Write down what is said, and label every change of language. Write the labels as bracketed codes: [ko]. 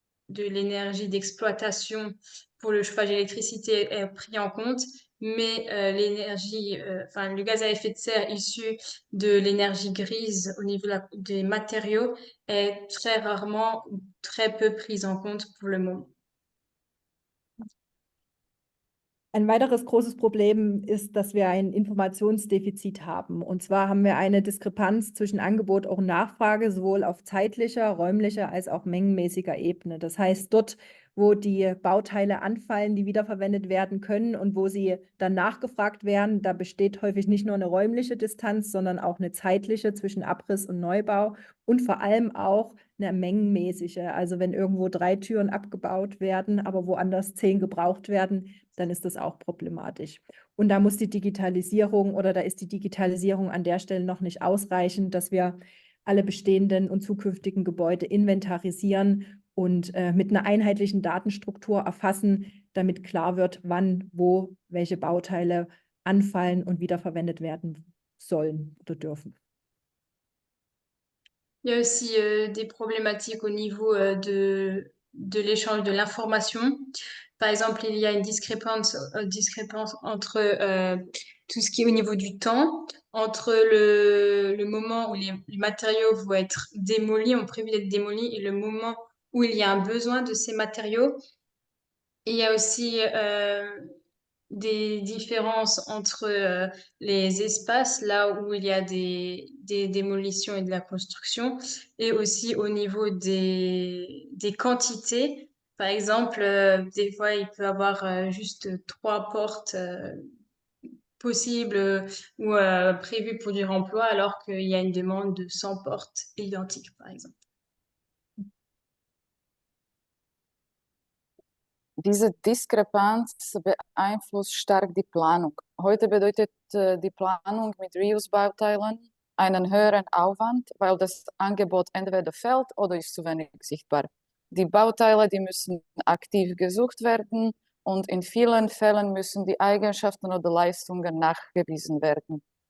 [fr] de l'énergie d'exploitation pour le chauffage d'électricité est pris en compte, mais enfin, le gaz à effet de serre issu de l'énergie grise au niveau des matériaux est très rarement ou très peu pris en compte pour le moment. [de] Ein weiteres großes Problem ist, dass wir ein Informationsdefizit haben. Und zwar haben wir eine Diskrepanz zwischen Angebot und Nachfrage, sowohl auf zeitlicher, räumlicher als auch mengenmäßiger Ebene. Das heißt, dort, wo die Bauteile anfallen, die wiederverwendet werden können und wo sie dann nachgefragt werden, da besteht häufig nicht nur eine räumliche Distanz, sondern auch eine zeitliche zwischen Abriss und Neubau und vor allem auch eine mengenmäßige. Also wenn irgendwo 3 Türen abgebaut werden, aber woanders 10 gebraucht werden, dann ist das auch problematisch. Und da muss die Digitalisierung oder da ist die Digitalisierung an der Stelle noch nicht ausreichend, dass wir alle bestehenden und zukünftigen Gebäude inventarisieren und mit einer einheitlichen Datenstruktur erfassen, damit klar wird, wann, wo, welche Bauteile anfallen und wiederverwendet werden sollen oder dürfen. [fr] Il y a aussi des problématiques au niveau de l'échange de l'information. Par exemple, il y a une discrépance entre tout ce qui est au niveau du temps, entre le moment où les matériaux vont être démolis, ont prévu d'être démolis, et le moment où il y a un besoin de ces matériaux. Et il y a aussi des différences entre les espaces, là où il y a des démolitions et de la construction, et aussi au niveau des quantités. Par exemple, des fois, il peut y avoir juste 3 portes possibles ou prévues pour du remploi, alors qu'il y a une demande de 100 portes identiques, par exemple. [de] Diese Diskrepanz beeinflusst stark die Planung. Heute bedeutet die Planung mit Reuse-Bauteilen einen höheren Aufwand, weil das Angebot entweder fällt oder ist zu wenig sichtbar. Die Bauteile, die müssen aktiv gesucht werden und in vielen Fällen müssen die Eigenschaften oder Leistungen nachgewiesen werden.